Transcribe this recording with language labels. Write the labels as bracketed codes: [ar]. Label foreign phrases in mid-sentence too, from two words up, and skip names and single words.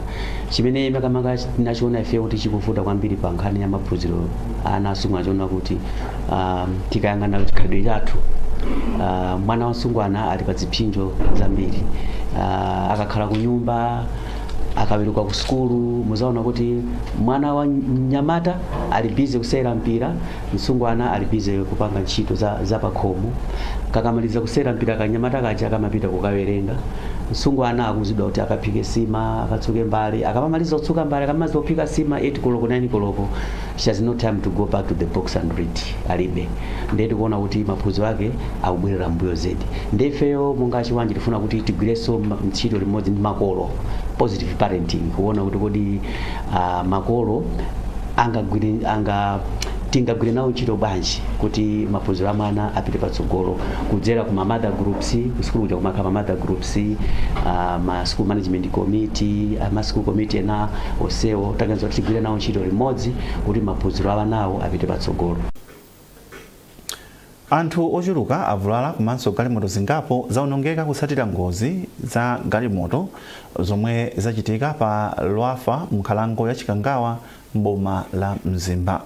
[ny] Chimene makamaka tinachiona ifeyo kuti chikuvuta kwambiri pa nkhani ya maphunziro ana asungwana chona kuti tikayang'ana chikhalidwe chathu mwana wasungwana ali pa zipsinjo zambiri, akakhala ku nyumba akaweruka ku skulu muzaona kuti mwana wa mnyamata ali busy kusera mpira, msungwana ali busy kupanga ntchito za pakhomo. Kakamaliza kusera mpira kanyamata kaja akamapita kukawerenga, msungwana akuzidwa kuti akaphike sima, akatsuke mbale, akamaliza kutsuka mbale akamaliza kuphika sima 8 koloko 9 koloko, [en] she has no time to go back to the box and read. [ny] Alibe ndeti kuona kuti maphunziro ake akubwerera mbuyo zedi. Ndefeyo monga chiwanja tifuna kuti tigwireso ntchito limodzi ndi makolo, [en] positive parenting, [ny] kuona kuti kodi makolo tingagwire nawo ntchito banji kuti maphunziro amwana apite patsogolo kudzera ku [en] mother groups, [ny] kusukulu kuja kumakhala ma [en] mother groups, [ny] ma [en] school management committee, [ny] ma [en] school committee [ny] na osewo taganiza kuti tigwire nawo ntchito limodzi kuti maphunziro amanawo apite patsogolo. Anthu ochuluka avulala komanso galimoto zingapo zaonongeka kutsatira ngozi za galimoto zomwe zachitika pa Lwafa m'nkhalango ya Chikangawa m'boma la Mzimba.